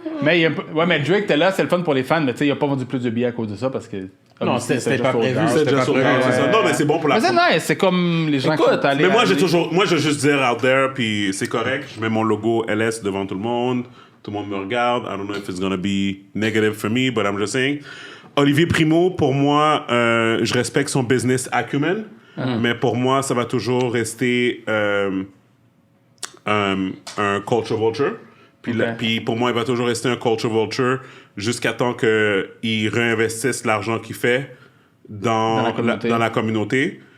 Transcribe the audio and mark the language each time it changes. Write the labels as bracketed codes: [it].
[fr] Mais, mais Drake était là, c'est le fun pour les fans, mais tu sais, il a pas vendu plus de billets à cause de ça parce que. Non, c'était c'était pas prévu, C'est déjà sur c'est ça. Non, mais c'est bon pour la Mais c'est nice, c'est comme les gens qui sont allés. Mais moi, à je aller- veux juste dire [en] out there, [fr] puis c'est correct. Je mets mon logo LS devant tout le monde. Tout le monde me regarde. [en] I don't know if it's gonna be negative for me, but I'm just saying. [fr] Olivier Primo, pour moi, je respecte son [en] business acumen, [fr] mais pour moi, ça va toujours rester un [en] culture vulture. [fr] Puis pour moi, il va toujours rester un [en] culture vulture [fr] jusqu'à temps qu'il réinvestisse l'argent qu'il fait dans la communauté.